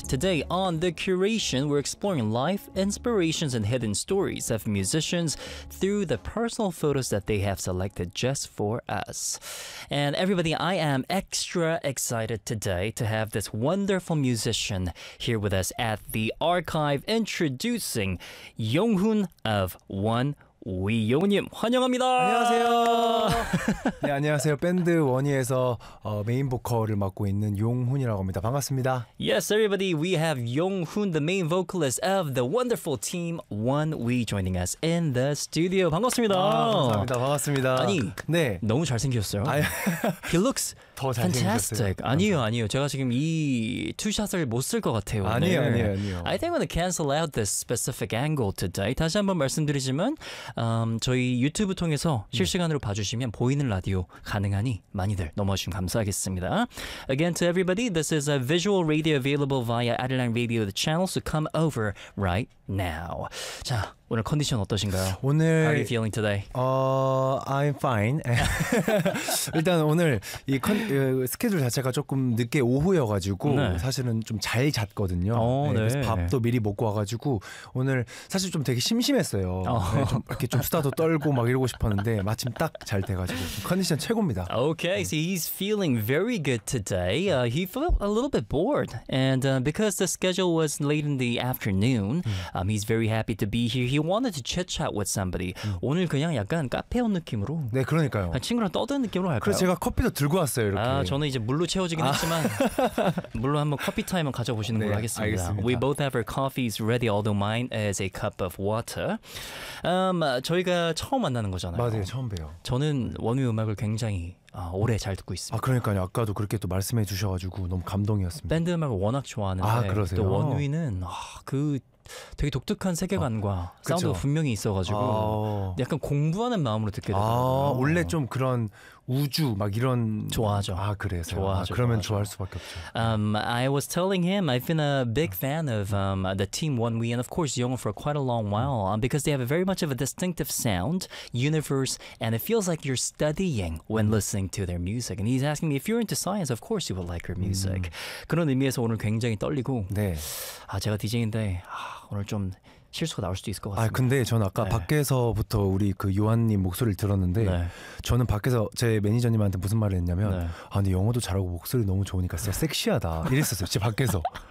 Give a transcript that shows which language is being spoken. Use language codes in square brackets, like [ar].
[en] Today on The Curation, we're exploring life, inspirations, and hidden stories of musicians through the personal photos that they have selected just for us. And everybody, I am extra excited today to have this wonderful musician here with us at the archive, introducing Yonghun of One We [ko] 영훈님 환영합니다. 안녕하세요. 네, 안녕하세요. 밴드 원희에서 메인 보컬을 맡고 있는 용훈이라고 합니다. 반갑습니다. [en] Yes, everybody. We have Yonghun, the main vocalist of the wonderful team One We, joining us in the studio. [ko] 반갑습니다. 아, 감사합니다. 반갑습니다. 아니, 네. 너무 잘생겼어요. [en] He looks fantastic. [ko] 아니요, 아니요. 제가 지금 이 투샷을 못 쓸 것 같아요. 아니요, 아니요, 아니요. [en] I think I'm gonna cancel out this specific angle today. [ko] 다시 한번 말씀드리지만 저희 유튜브 통해서 실시간으로 봐주시면 보이는 라디오 가능하니 많이들 넘어주시면 감사하겠습니다. [en] Again to everybody, this is a visual radio available via Adelang Radio, the channel, so come over right now. [ko] 자, 오늘 컨디션 어떠신가요? 오늘 [en] How are you feeling today? I'm fine. [ko] 일단 오늘 이 스케줄 자체가 조금 늦게 오후여가지고 네. 사실은 좀 잘 잤거든요. 네. 그래서 밥도 미리 먹고 와가지고 오늘 사실 좀 되게 심심했어요. 좀 이렇게 좀 수다도 떨고 막 이러고 싶었는데 마침 딱 잘 돼가지고 컨디션 최고입니다. [en] Okay, 네. so he's feeling very good today. He felt a little bit bored, and because the schedule was late in the afternoon, he's very happy to be here. He wanted to chit-chat with somebody. [ko] 오늘 그냥 약간 카페 온 느낌으로 네, 그러니까요. 친구랑 떠드는 느낌으로 갈까요? 그래서 제가 커피도 들고 왔어요, 이렇게. 아, 저는 이제 물로 채워지긴 했지만 물로 한번 커피 타임을 가져보시는 네, 걸로 하겠습니다. 알겠습니다. [en] We both have our coffees ready, although mine is a cup of water. [ko] 저희가 처음 만나는 거잖아요. 맞아요, 처음 봬요. 저는 원우의 음악을 굉장히 오래 잘 듣고 있습니다. 아, 그러니까요. 아까도 그렇게 또 말씀해 주셔가지고 너무 감동이었습니다. 밴드 음악을 워낙 좋아하는데 아, 그러세요? 또 원우는 그 되게 독특한 세계관과 사운드 분명히 있어가지고 약간 공부하는 마음으로 듣게 되더라고요. 원래 좀 그런 우주 막 이런 좋아하죠. 아 그래서 좋아하죠. 아, 그러면 좋아하죠. 좋아할 수밖에 없죠. [en] I was telling him I've been a big fan of the team One We and of course Yonghun for quite a long while because they have a very much of a distinctive sound, universe, and it feels like you're studying when listening to their music. And he's asking me if you're into science, of course you would like her music. [ko] 그런 의미에서 오늘 굉장히 떨리고 네. 아 제가 DJ인데 오늘 좀 실수가 나올 수도 있을 것 같습니다. 아 근데 저는 아까 네. 밖에서부터 우리 그 요한님 목소리를 들었는데 네. 저는 밖에서 제 매니저님한테 무슨 말을 했냐면 네. 아 근데 영어도 잘하고 목소리 너무 좋으니까 진짜 섹시하다 이랬었어요. 제 밖에서.